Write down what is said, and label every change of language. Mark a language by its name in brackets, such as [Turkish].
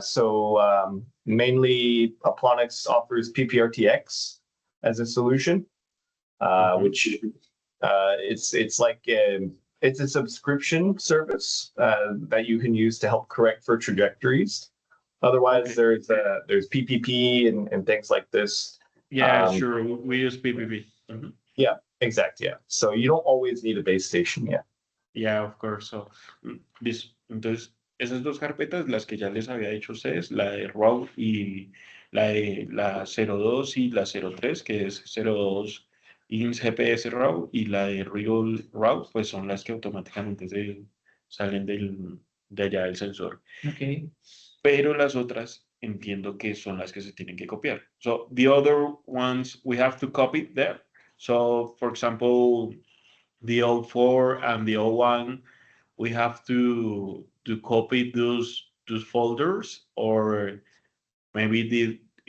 [English] So mainly Aplonix offers PPRTX as a solution, which it's like it's a subscription service that you can use to help correct for trajectories. Otherwise, there's PPP and things like this. Yeah, sure. We use PPP. Yeah, exactly. Yeah. So you don't always need a base station. Yeah. Yeah, of course. [Spanish] So, entonces, esas dos carpetas, las que ya les había dicho a ustedes, la de RAW y la 02 y la 03, que es 02 INS GPS RAW, y la de Real RAW, pues son las que automáticamente salen de allá del sensor. [English] Okay. [Spanish] Pero las otras entiendo que son las que se tienen que copiar. [English] So the other ones we have to copy there. So for example, the O4 and the O1, we have to copy those folders, or maybe